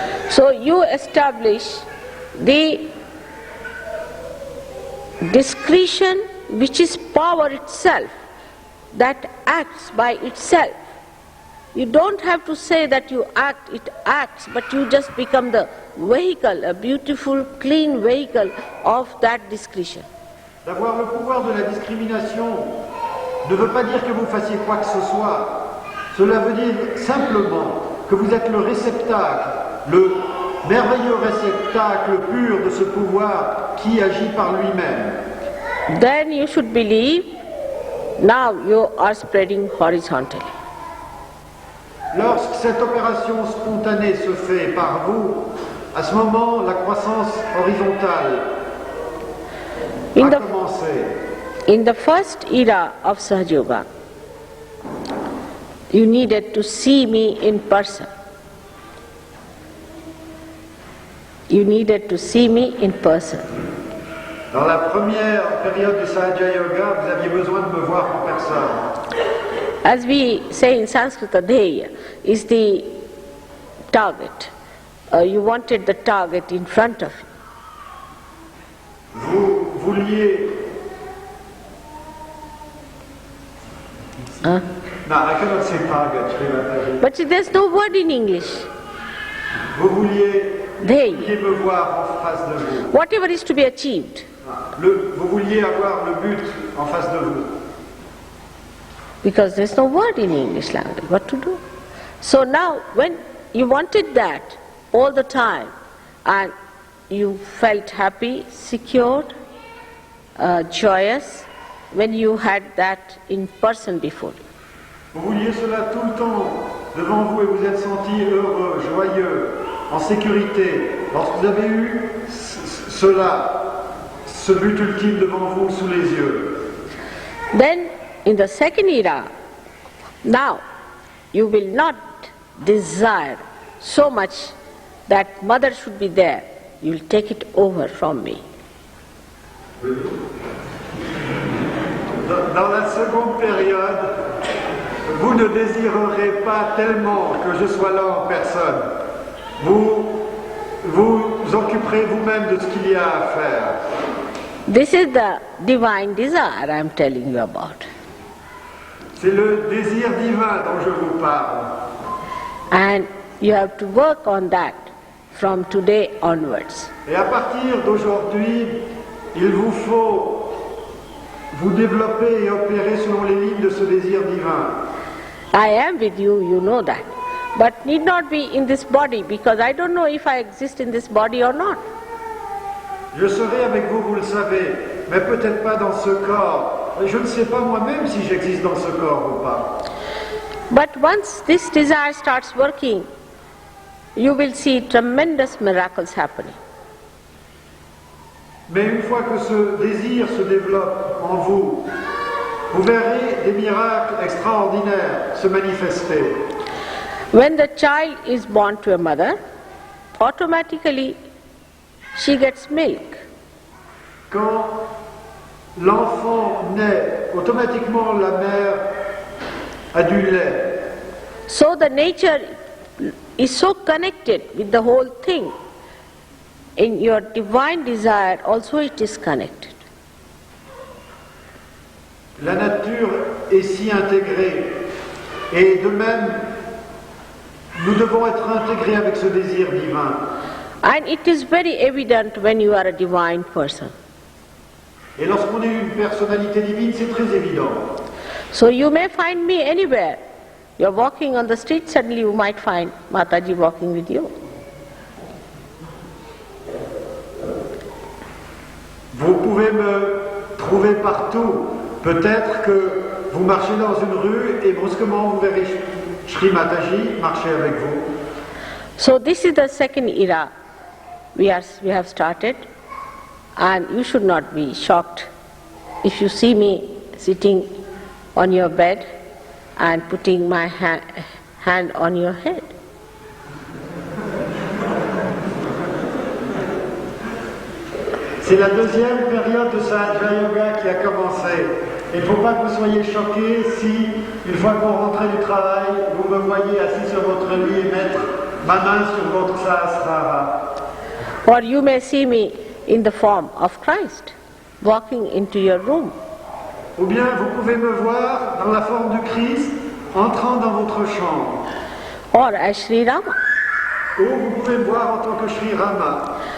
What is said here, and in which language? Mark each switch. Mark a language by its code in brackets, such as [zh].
[en] So you establish the discretion which is power itself, that acts by itself. You don't have to say that you act, it acts, but you just become the vehicle, a beautiful, clean vehicle of that discretion. [fr] D'avoir le pouvoir de la discrimination ne veut pas dire que vous fassiez quoi que ce soit. Cela veut dire simplement que vous êtes le réceptacle, le merveilleux réceptacle pur de ce pouvoir qui agit par lui-même. [en] Then you should believe now you are spreading horizontally. [fr] Lorsque cette opération spontanée se fait par vous, à ce moment, la croissance horizontale a commencé. [en] In the first era of Sahaja Yoga, you needed to see me in person. You needed to see me in person. [fr] Dans la première période du Sahaja Yoga, vous aviez besoin de me voir en personne. [en] As we say in Sanskrit, Dheya is the target. You wanted the target in front of you. [fr] Vous vouliez... Huh? [en] No, I cannot say target, Shri Mataji. But there's no word in English. [fr] Vous vouliez [sa] Dheya. [fr] me voir en face de vous. [en] Whatever is to be achieved. [fr] Vous vouliez avoir le but en face de vous. [en] Because there's no word in English language, what to do? So now, when you wanted that all the time, and you felt happy, secured, joyous, when you had that in person before you. [fr] Vous vouliez cela tout le temps devant vous et vous êtes senti heureux, joyeux, en sécurité. Lorsque vous avez eu cela, ce but ultime devant vous sous les yeux. [en] Then, in the second era, now you will not desire so much that mother should be there. You will take it over from me. [fr] Dans la seconde période, vous ne désirerez pas tellement que je sois là en personne. Vous vous occuperez vous-même de ce qu'il y a à faire. [en] This is the divine desire I am telling you about. [fr] C'est le désir divin dont je vous parle. [en] And you have to work on that from today onwards. [fr] Et à partir d'aujourd'hui, il vous faut vous développer et opérer selon les lignes de ce désir divin. [en] I am with you, you know that. But need not be in this body, because I don't know if I exist in this body or not. [fr] Je serai avec vous, vous le savez, mais peut-être pas dans ce corps. Je ne sais pas moi-même si j'existe dans ce corps ou pas. [en] But once this desire starts working, you will see tremendous miracles happening. [fr] Mais une fois que ce désir se développe en vous, vous verrez des miracles extraordinaires se manifester. [en] When the child is born to a mother, automatically she gets milk. [fr] Quand l'enfant naît, automatiquement la mère a du lait. [en] So the nature is so connected with the whole thing. In your divine desire also it is connected. [fr] La nature est si intégrée. Et de même, nous devons être intégrés avec ce désir divin. [en] And it is very evident when you are a divine person. [fr] Et lorsqu'on est une personnalité divine, c'est très évident. [en] So you may find me anywhere. You're walking on the street, suddenly you might find Mataji walking with you. [fr] Vous pouvez me trouver partout. Peut-être que vous marchez dans une rue et brusquement vous verrez Shri Mataji marcher avec vous. [en] So this is the second era we have started, and you should not be shocked if you see me sitting on your bed and putting my hand on your head. [fr] C'est la deuxième période de Sahasrara Yoga qui a commencé. Il ne faut pas que vous soyez choqués si, une fois qu'on rentrait du travail, vous me voyez assis sur votre lit et mettre ma main sur votre Sahasrara. [en] Or you may see me in the form of Christ, walking into your room. [fr] Ou bien vous pouvez me voir dans la forme du Christ, entrant dans votre chambre. [en] Or as Shri Rama. [fr] Ou vous pouvez me voir en tant que Shri Rama.